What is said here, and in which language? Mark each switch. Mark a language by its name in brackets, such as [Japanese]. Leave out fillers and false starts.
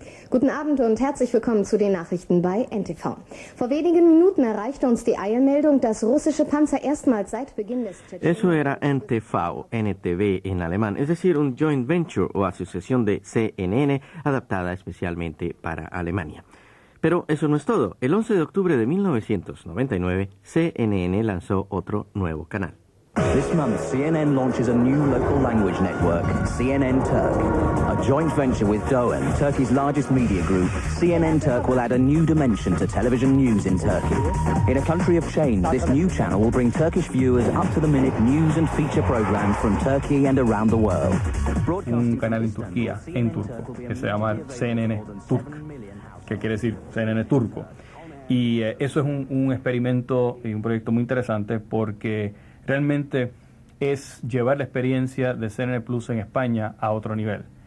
[German] Guten Abend und herzlich willkommen zu den Nachrichten bei NTV. Vor wenigen Minuten erreichte uns die Eilmeldung, dass russische Panzer erstmals seit Beginn des [Spanish] Eso era NTV en alemán, es decir, un joint venture o asociación de CNN adaptada especialmente para Alemania. Pero eso no es todo. El 11 de octubre de 1999, CNN lanzó otro nuevo canal. [English] This month, CNN launches a new local language network, CNN Turk. A joint venture with Doğan, Turkey's largest media group, CNN Turk will add a new dimension to television news in Turkey. In a country of change, this new channel will bring Turkish viewers up-to-the-minute news and feature programs from Turkey and around the world. [Spanish] Un canal en Turquía, en turco, que se llama CNN Turk, que quiere decir CNN turco. Y eso es un experimento y un proyecto muy interesante porque realmente es llevar la experiencia de CNN Plus en España a otro nivel.